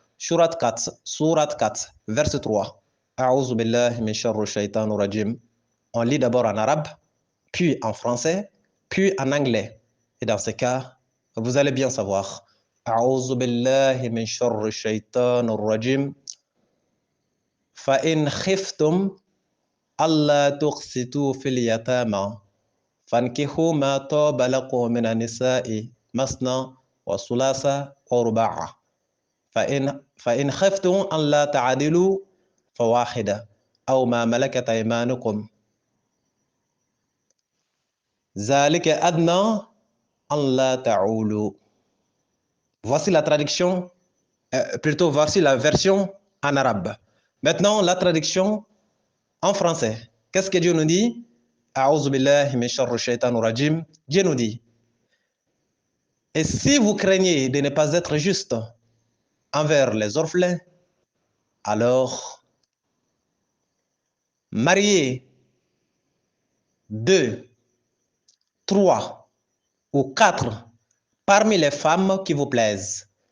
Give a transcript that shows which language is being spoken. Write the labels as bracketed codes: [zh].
[ar] Surat 4, verset 3. A'udhu billahi min sharri shaytanir rajim. [fr] On lit d'abord en arabe, puis en français, puis en anglais. Et dans ce cas, vous allez bien savoir. [ar] A'udhu billahi min sharri shaytanir rajim. فإن خفتم ألا تقسطوا في اليتامى فانكحوا ما طاب لكم من النساء مثنى وثلاث ورباع فإن خفتم ألا تعدلوا فواحدة أو ما ملكت أيمانكم ذلك أدنى ألا تعولوا. [fr] Voici la traduction, plutôt voici la version en arabe. Maintenant, la traduction en français. Qu'est-ce que Dieu nous dit? [ar] A'udhu billahi min sharri shaytanir rajim. [fr] Dieu nous dit, et si vous craignez de ne pas être juste envers les orphelins, alors mariez 2, 3 ou 4 parmi les femmes qui vous plaisent.